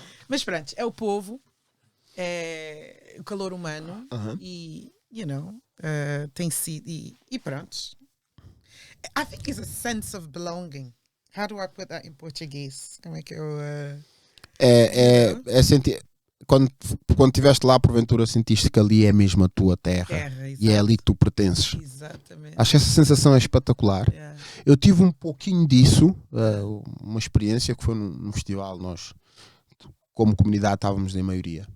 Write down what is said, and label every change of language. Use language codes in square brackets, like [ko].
[pt] Mas pronto, é o povo, é o calor humano e, tem sido. E pronto. [en] I think it's a sense of belonging. How do I put that in Portuguese? [pt] Como é que eu. É sentir. Quando estiveste lá, porventura sentiste que ali é mesmo a tua terra e é ali que tu pertences. Exatamente. Acho que essa sensação é espetacular. [en] Yeah. [pt] Eu tive um pouquinho disso, uma experiência que foi num festival. Nós, como comunidade, estávamos em maioria.